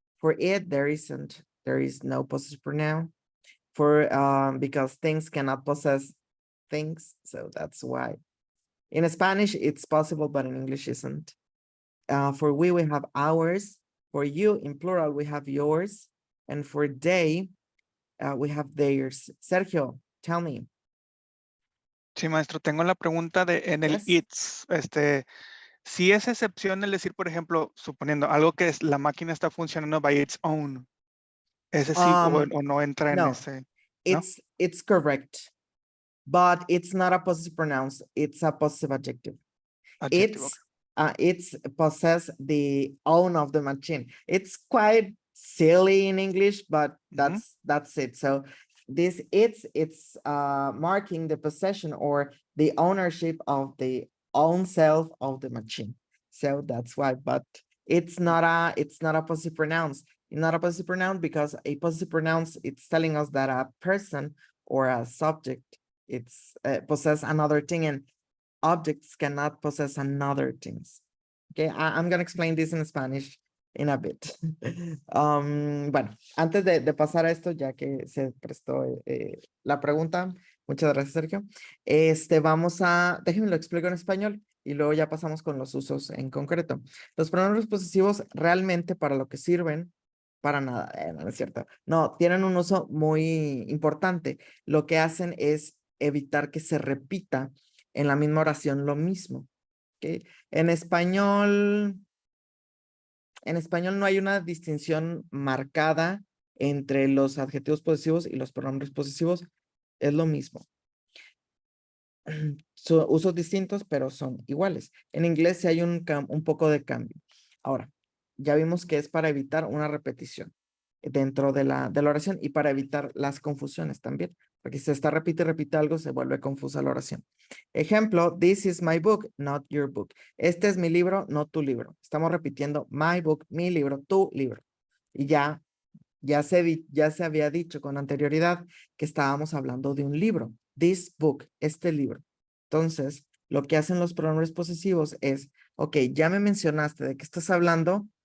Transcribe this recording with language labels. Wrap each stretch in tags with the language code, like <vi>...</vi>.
<en>For it, there is no possessive pronoun. For because things cannot possess things, so that's why. In Spanish, it's possible, but in English isn't. For we have ours. For you, in plural, we have yours. And for they, we have theirs. Sergio, tell me.</en> <es>Sí, maestro, tengo la pregunta de en el</es> <en>Yes.</en> <es>it's, si es excepción el decir, por ejemplo, suponiendo algo que es la máquina está funcionando</es> <en>by its own,</en> <es>ese sí o no entra en</es> <en>No,</en> <es>ese, ¿no?</es> <en>it's correct, but it's not a possessive pronoun, it's a possessive adjective. Adjective, It's possess the own of the machine. It's quite silly in English, but that's it. So this it's marking the possession or the ownership of the own self of the machine. So that's why, but it's not a possessive pronoun. It's not a possessive pronoun because a possessive pronoun, it's telling us that a person or a subject it's possess another thing, and objects cannot possess another things. Okay, I'm gonna explain this in Spanish in a bit.</en> <es>Bueno, antes de pasar a esto, ya que se prestó la pregunta, muchas gracias, Sergio. Déjenme lo explico en español y luego ya pasamos con los usos en concreto. Los pronombres posesivos realmente para lo que sirven, para nada, no es cierto. No, tienen un uso muy importante. Lo que hacen es evitar que se repita en la misma oración lo mismo. ¿Okay? En español no hay una distinción marcada entre los adjetivos posesivos y los pronombres posesivos. Es lo mismo. Son usos distintos, pero son iguales. En inglés sí hay un poco de cambio. Ahora, ya vimos que es para evitar una repetición dentro de la oración y para evitar las confusiones también. Porque si se está repite algo, se vuelve confusa la oración.</es> <en>Ejemplo, this is my book, not your book.</en> <es>Este es mi libro, no tu libro. Estamos repitiendo</es> <en>my book,</en> <es>mi libro, tu libro. Y ya se había dicho con anterioridad que estábamos hablando de un libro.</es> <en>This book,</en> <es>este libro. Entonces, lo que hacen los pronombres posesivos es, ok, ya me mencionaste de qué estás hablando.</es>